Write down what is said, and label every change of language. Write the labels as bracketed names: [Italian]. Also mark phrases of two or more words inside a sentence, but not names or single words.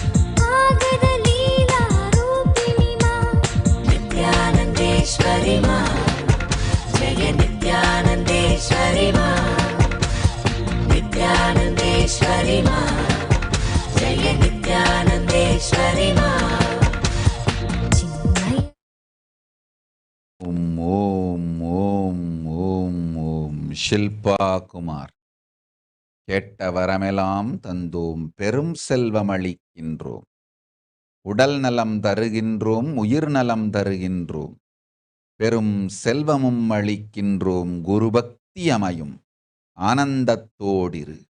[Sanskrit] आगदलीलारूपिणी मां नित्यानन्देश्वरि मां जय नित्यानन्देश्वरि मां नित्यानन्देश्वरि मां जय नित्यानन्देश्वरि मां ॐ ॐ ॐ ॐ ॐ ஷில்பா குமார். [Tamil] கேட்ட வரமெல்லாம் தந்தோம், பெரும் செல்வம் அளிக்கின்றோம், உடல் நலம் தருகின்றோம், உயிர் நலம் தருகின்றோம், பெரும் செல்வமும் அளிக்கின்றோம், குரு பக்தி அமையும் ஆனந்தத்தோடிரு.